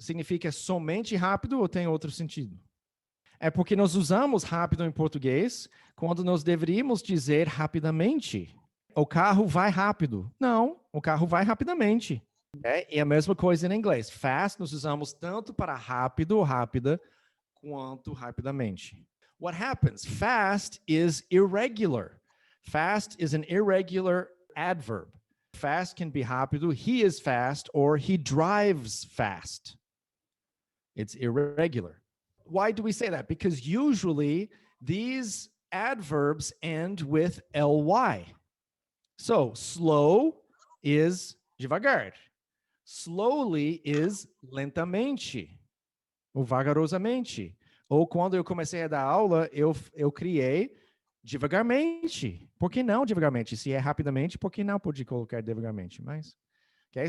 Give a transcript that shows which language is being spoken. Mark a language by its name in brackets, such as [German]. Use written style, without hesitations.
[Portuguese] Significa somente rápido ou tem outro sentido? É porque nós usamos rápido em português quando nós deveríamos dizer rapidamente. O carro vai rápido. Não, o carro vai rapidamente. E a mesma coisa em inglês. Fast nós usamos tanto para rápido ou rápida quanto rapidamente. [English] What happens? Fast is irregular. Fast is an irregular adverb. Fast can be rápido, he is fast, or he drives fast. It's irregular. Why do we say that? Because usually these adverbs end with ly. So slow is devagar. Slowly is [Portuguese] lentamente, ou vagarosamente. Ou quando eu comecei a dar aula, eu criei devagarmente. Por que não devagarmente? Se é rapidamente, por que não pode colocar devagarmente? Mas, ok?